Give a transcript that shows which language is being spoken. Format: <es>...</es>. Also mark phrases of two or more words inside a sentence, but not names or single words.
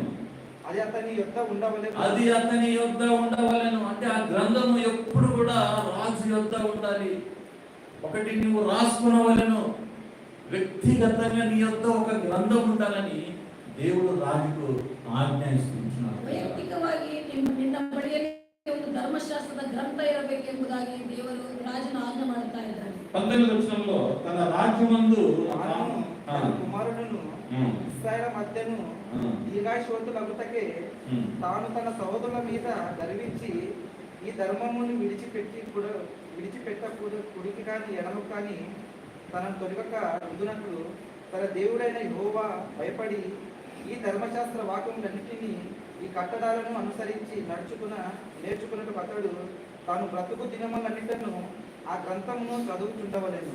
<te>అది అతని యొద్ద ఉండవలెను. అంటే ఆ గ్రంథము ఎప్పుడు కూడా రాజు యొద్ద ఉండాలి. ఒకటి నువ్వు రాసుకునవలెను. వ్యక్తిగతంగా నీ యొద్ద ఒక గ్రంథం ఉండాలని దేవుడు రాజుకు ఆజ్ఞాయిస్తున్నాడు.</te> <kn>ವೈಯಕ್ತಿಕವಾಗಿ ನಿನ್ನ ಬಳಿಯಲ್ಲಿ ಒಂದು ಧರ್ಮಶಾಸ್ತ್ರದ ಗ್ರಂಥ ಇರಬೇಕೆಂಬುದಾಗಿ ದೇವರು ರಾಜನ ಆಜ್ಞೆ ಮಾಡುತ್ತಾ ಇದ್ದಾನೆ.</kn> <te>19వ వచనంలో తన రాజ్యమందు కుమారుడును ఇశ్రాయేలు మధ్యను దీర్ఘాయుష్వంతులగుటకే తాను తన సహోదరుల మీద గర్వించి ఈ ధర్మమును విడిచిపెట్టకూడదు, కుడికి కానీ ఎడమకు కానీ తనను తొలగక ఉండునట్లు తన దేవుడైన యెహోవా భయపడి ఈ ధర్మశాస్త్ర వాక్యములన్నిటినీ ఈ కట్టడాలను అనుసరించి నేర్చుకున్నట్టు అతడు తాను బ్రతుకు దినములన్నిటిను ఆ గ్రంథమును చదువుతుండవలెను.</te>